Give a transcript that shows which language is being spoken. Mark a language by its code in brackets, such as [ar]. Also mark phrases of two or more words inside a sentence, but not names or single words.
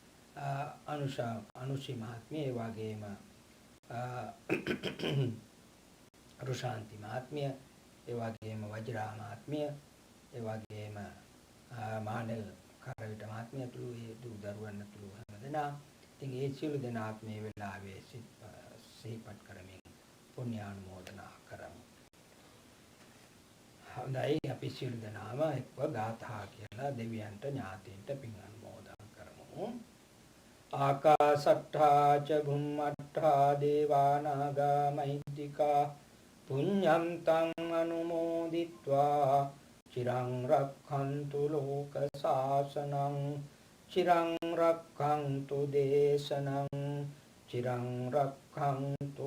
[si] අනුෂි මහත්මිය ඒ වගේම රුෂාන්ති මහත්මිය ඒ වගේම වජිරා මහත්මිය ඒ වගේම මානෙල් කරවිට මහත්මිය තුළු ඒ දූ දරුවන් තුළු හැමදෙනා ඉතින් ඒ සියලු දෙනාත් මේ වෙලාවේ සිහිපත් කරමින් පුණ්‍යානුමෝදනා කරමු. හොඳයි අපි සියලු දෙනාම එක්ව ගාථා කියලා දෙවියන්ට ඥාතීන්ට පින් අනුමෝදන් කරමු. [pi] ආකාසට්ඨා ච භුම්මට්ඨා දේවානාගා මහිද්దికා පුඤ්ඤන්තං අනුමෝදිත්වා චිරං රක්ඛන්තු ලෝක සාසනං චිරං රක්ඛන්තු දේශනං චිරං රක්ඛන්තු